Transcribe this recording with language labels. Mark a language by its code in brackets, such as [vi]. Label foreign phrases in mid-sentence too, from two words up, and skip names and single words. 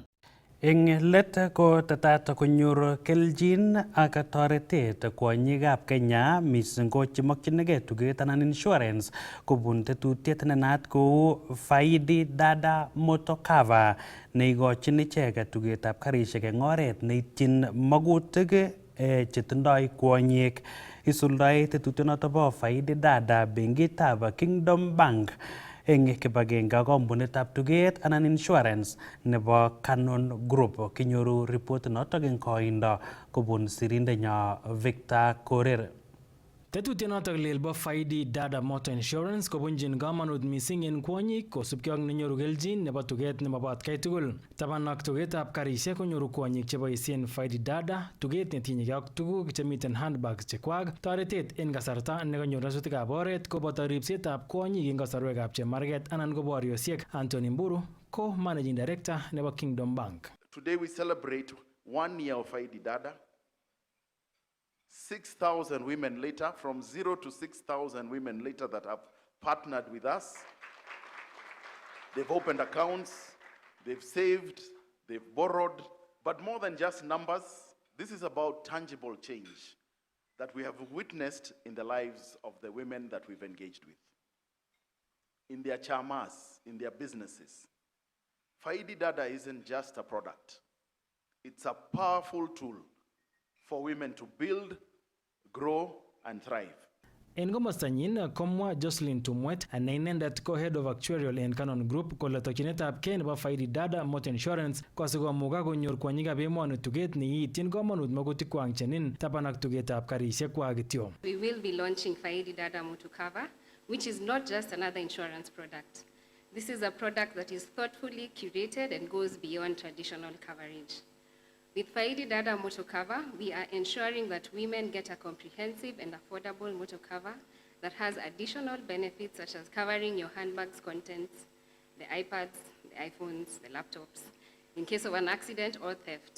[kln] Eng let ko tetat konyor keljin ak toretet kwonyikab Kenya mising ko chemokchinigei tuget anan insurance kobun tetutiet ne naat kou Faidi Dada Motokava neikochin icheket tugetab karisiek eng oret neityin magutik chetindoi kwonyik. Isuldoe tetutyonoto bo Faidi Dada benkitab Kingdom Bank eng kibagenge ak kampunitab tuget anan insurance nebo Canon Group. Kinyoru report notok eng koindo kobun sirindenyo Victor Korir. Tetutienotok lel bo Faidi Dada Motor Insurance kobunjin kamanut mising en kwonyik kosubkei ak nenyoru keljin nebo tuget nemabo atkai tugul. Taban ak tugetab karisiek konyoru kwonyik cheboisien Faidi Dada tuget netinyegei ak tuguk chemiten handbags chekwak, toretet en kasarta nekanyor nyasutikab oret koboto ripsetab kwonyik en kasarwekab chemarget anan ko boriosiek. Anthony Mburu ko [en] Managing Director [kln] nebo Kingdom Bank. [en] Today we celebrate 1 year of Faidi Dada. 6,000 women later, from 0 to 6,000 women later that have partnered with us. They've opened accounts, they've saved, they've borrowed, but more than just numbers, this is about tangible change that we have witnessed in the lives of the women that we've engaged with. In their chamas, in their businesses. Faidi Dada isn't just a product. It's a powerful tool for women to build, grow, and thrive. [kln] En komostanyin komwa Jocelyn Tumwet ne inendet ko [en] Head of Actuarial [kln] en Canon Group kole tokyinetab kei nebo Faidi Dada Motor Insurance ko asikomuga konyor kwonyikab emoni tuget neityin komonut makutikwak chenin taban ak tugetab karisiekwak kityo. [en] We will be launching Faidi Dada Motor Cover, which is not just another insurance product. This is a product that is thoughtfully curated and goes beyond traditional coverage. With Faidi Dada Motor Cover, we are ensuring that women get a comprehensive and affordable motor cover that has additional benefits such as covering your handbag's contents, the iPads, the iPhones, the laptops, in case of an accident or theft.